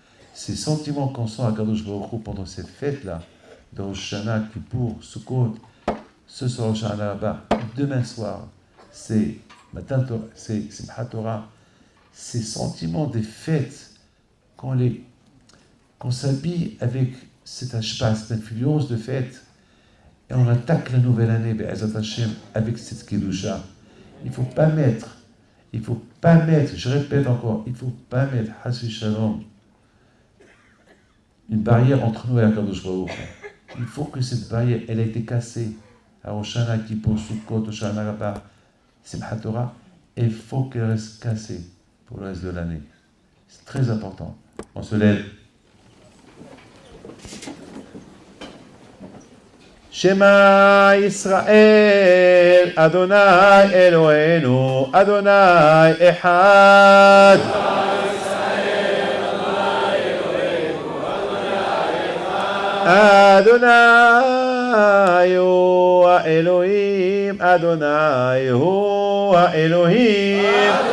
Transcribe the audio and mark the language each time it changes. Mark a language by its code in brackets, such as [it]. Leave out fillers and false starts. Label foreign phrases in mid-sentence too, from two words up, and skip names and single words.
[fr] Ces sentiments qu'on sent à [he] הקדוש ברוך הוא [fr] pendant cette fête-là, de Rosh Hashanah, Kippour, Sukkot, ce soir Rosh Hashanah là-bas, demain soir, c'est Matan Torah, c'est Simchat Torah, ces sentiments des fêtes, qu'on s'habille avec cette ashpa, cette influence de fête, et on attaque la nouvelle année, [he] בעזרת השם, [fr] avec cette Kedusha. Il ne faut pas mettre, je répète encore, il ne faut pas mettre, [he] חס ושלום, [fr] une barrière entre nous et [he] הקדוש ברוך הוא. [fr] Il faut que cette barrière, elle a été cassée. À Rosh Hashanah, Kippour, Sukkot, Rosh Hashanah Rabbah, Simchat Torah, et il faut qu'elle reste cassée pour le reste de l'année. C'est très important. On se lève. [he] שמע ישראל, ה׳ אלוהינו, ה׳ אחד. ה׳ הוא האלוהים, ה׳ הוא האלוהים.